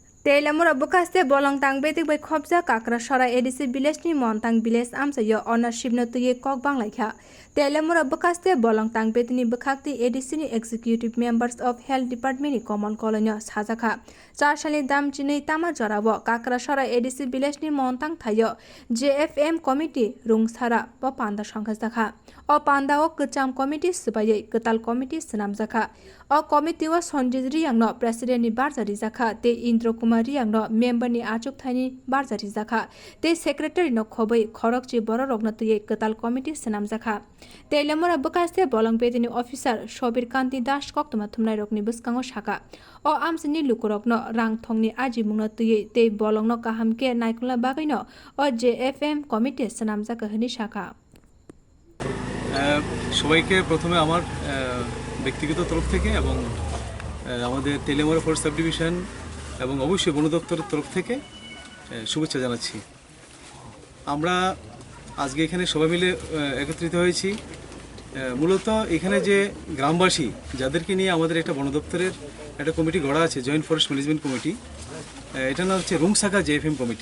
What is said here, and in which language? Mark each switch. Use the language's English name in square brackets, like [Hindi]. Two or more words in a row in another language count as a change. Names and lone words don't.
[Kok Borok] Telamura bukaste bolong tang betik bai khobja kakra sora edisi village ni montang village amsayo ownership no tuye kok bang laikha. Telamura bukaste bolong tang betini bukakti edisi ni [English] executive members of health department [Kok Borok] ni common colony sajaka. 4 sali dam chini tama jorabo kakra sora edisi village ni montang thayo JFM committee rungsara ba panda sangha jakha. O panda o kcham committee subaye ketal committee senam jakha. O committee wa sonjit riyang no president ni barjari jakha te Indra Kumar riyang no member ni achuk thani barjari jakha te secretary no khobai khorokchi bororok no tuye ketal committee senam jakha. Te lemora bukaste bolong bedini officer Shobir Kanti Das koktoma thumnai rokni buskango shaka. O amsini lukurok no rang thongni aji mungno tuye te bolong no kahamke naikula bagai no o JFM committee senam jakha hani shaka. [Bangla] সবাইকে প্রথমে আমার ব্যক্তিগত তরফ থেকে এবং আমাদের তেলেমোরা [English] forest sub division [Bangla] এবং অবশ্যই বন দপ্তরের তরফ থেকে শুভেচ্ছা জানাচ্ছি। আমরা আজকে এখানে সবাই মিলে একত্রিত হয়েছি মূলত এখানে যে গ্রামবাসী যাদেরকে নিয়ে আমাদের একটা বন দপ্তরের একটা কমিটি গড়া আছে, [English] joint forest management committee, [Bangla] এটা নাম হচ্ছে রুংসাকা JFM কমিটি।